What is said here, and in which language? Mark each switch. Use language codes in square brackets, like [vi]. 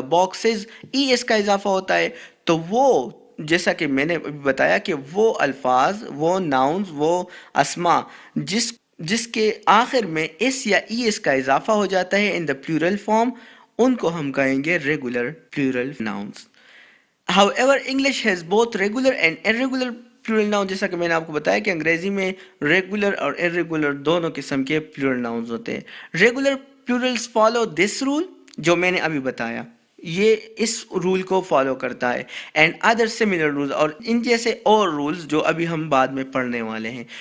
[hi] Boxes, ES का इजाफा होता है. तो वो जैसा कि मैंने बताया कि वो अल्फाज, वो नाउन्स, वो अस्मा जिसके आखिर में एस या ES का इजाफा हो जाता है [en] in the plural form, [hi] उनको हम कहेंगे regular plural nouns. [en] However, English has both regular and irregular plural noun. [hi] जैसा कि मैंने आपको बताया कि अंग्रेजी में रेगुलर और इर्रेगुलर दोनों किस्म के प्लूरल नाउन्स होते हैं. [en] regular plurals follow this rule, [hi] जो मैंने अभी बताया, ये इस रूल को फॉलो करता है. [en] and other similar rules, [hi] और इन जैसे और रूल्स जो अभी हम बाद में पढ़ने वाले हैं.